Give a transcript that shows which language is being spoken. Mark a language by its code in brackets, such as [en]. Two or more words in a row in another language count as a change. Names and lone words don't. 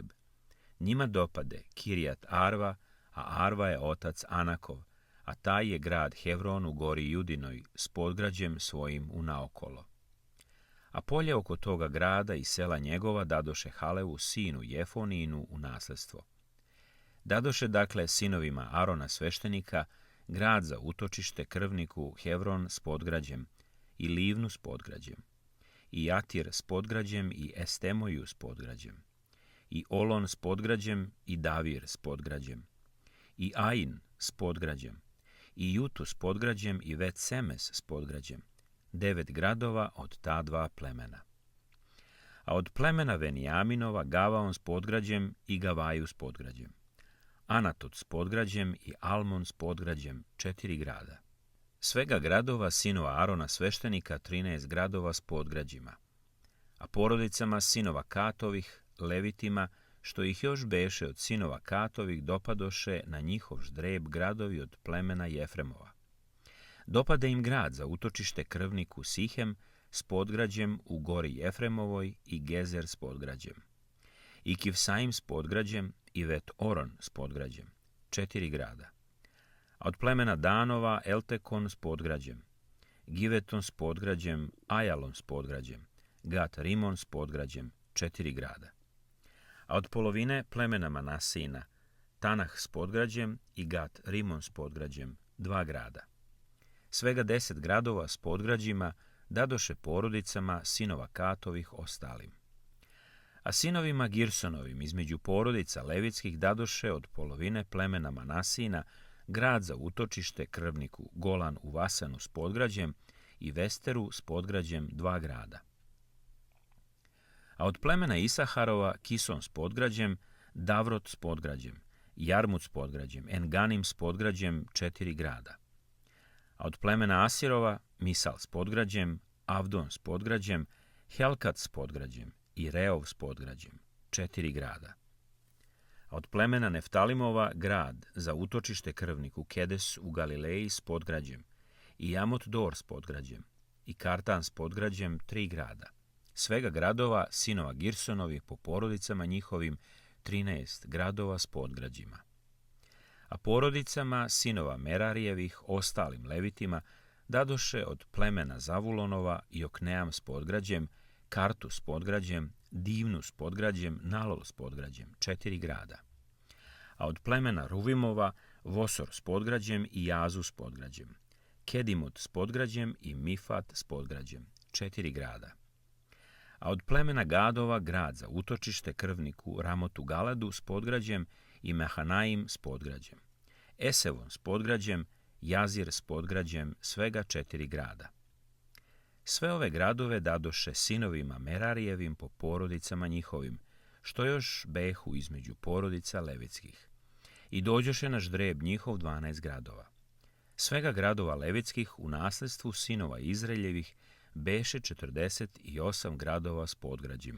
[sr] Njima dopade Kirijat Arva, a Arva je otac Anakov, a taj je grad Hevron u gori Judinoj s podgrađem svojim unaokolo. A polje oko toga grada i sela njegova dadoše Halevu sinu Jefoninu u nasledstvo. Dadoše dakle sinovima Arona sveštenika grad za utočište krvniku Hevron s podgrađem i Livnu s podgrađem, i Jatir s podgrađem i Estemoju s podgrađem, i Olon s podgrađem i Davir s podgrađem, i Ain s podgrađem, i Jutu s podgrađem i Bet Semes s podgrađem, 9 gradova od ta dva plemena. A od plemena Venijaminova Gavaon s podgrađem i Gavaju s podgrađem, Anatot s podgrađem i Almon s podgrađem, 4 grada. Svega gradova sinova Arona sveštenika 13 gradova s podgrađima. A porodicama sinova Katovih, levitima, što ih još beše od sinova Katovih, dopadoše na njihov ždreb gradovi od plemena Jefremova. Dopade im grad za utočište krvniku Sihem s podgrađem u gori Jefremovoj i Gezer s podgrađem, i Kivsaim s podgrađem i Vet Oron s podgrađem, 4 grada. A od plemena Danova Eltekon s podgrađem, Giveton s podgrađem, Ajalon s podgrađem, Gat Rimon s podgrađem, 4 grada. A od polovine plemena Manasina Tanah s podgrađem i Gat Rimon s podgrađem, 2 grada. Svega 10 gradova s podgrađima dadoše porodicama sinova Katovih ostalim. A sinovima Girsonovim između porodica levitskih dadoše od polovine plemena Manasina grad za utočište krvniku Golan u Vasanu s podgrađem i Vesteru s podgrađem 2 grada. A od plemena Isaharova Kison s podgrađem, Davrot s podgrađem, Jarmut s podgrađem, Enganim s podgrađem 4 grada. A od plemena Asirova Misal s podgrađem, Avdon s podgrađem, Helkat s podgrađem i Reov s podgrađem 4 grada. A od plemena Neftalimova grad za utočište krvniku Kedes u Galileji s podgrađem i Jamot Dor s podgrađem i Kartan s podgrađem 3 grada. Svega gradova sinova Girsonovih po porodicama njihovim 13 gradova s podgrađima. A porodicama sinova Merarijevih ostalim levitima dadoše od plemena Zavulonova Jokneam s podgrađem, Kartu s podgrađem, Divnu s podgrađem, Nalol s podgrađem 4 grada. A od plemena Ruvimova Vosor s podgrađem i Jazu s podgrađem, Kedimut s podgrađem i Mifat s podgrađem 4 grada. A od plemena Gadova grad za utočište krvniku Ramotu Galadu s podgrađem i Mehanaim s podgrađem, Esevon s podgrađem, Jazir s podgrađem, svega 4 grada. Sve ove gradove dadoše sinovima Merarijevim po porodicama njihovim, što još behu između porodica levitskih. I dođoše na ždreb njihov 12 gradova. Svega gradova levitskih u nasljedstvu sinova Izraeljevih beše 48 gradova s podgrađima.